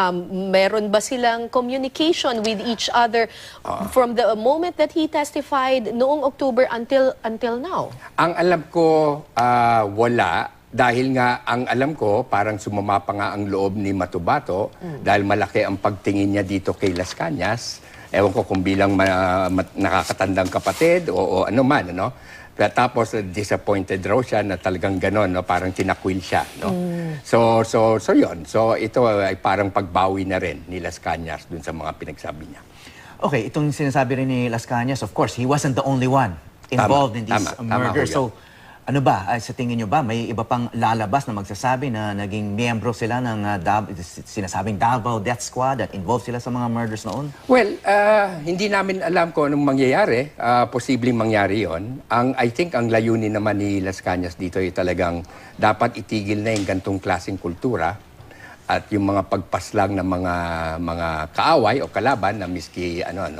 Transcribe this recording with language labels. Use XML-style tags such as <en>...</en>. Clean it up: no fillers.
<tl>Meron ba silang</tl> <en>communication with each other from the moment that he testified</en> <tl>noong</tl> <en>October until now?</en> <tl>Ang alam ko, wala. Dahil nga, ang alam ko, parang sumama pa nga ang loob ni Matubato dahil malaki ang pagtingin niya dito kay Las Cañas. Ewan ko kung bilang nakakatandang kapatid o ano man, ano? Tapos disappointed raw siya na talagang gano'n, no? Parang tinakwil siya, no? So yun. So ito ay parang pagbawi na rin ni Las Cañas dun sa mga pinagsabi niya.</tl> <en>Okay,</en> <tl>itong sinasabi rin ni</tl> <en>Las Cañas, of course, he wasn't the only one involved in this murder.</en> <tl>So, ano ba, sa tingin nyo ba, may iba pang lalabas na magsasabi na naging miyembro sila ng sinasabing Davao Death Squad at involved sila sa mga murders noon? Well, hindi namin alam kung anong mangyayari. Posibleng mangyari yon.</tl> <en>I think</en> <tl>ang layunin naman ni Las Cañas dito ay talagang dapat itigil na yung gantong klaseng kultura at yung mga pagpaslang ng mga kaaway o kalaban na miski ano.</tl>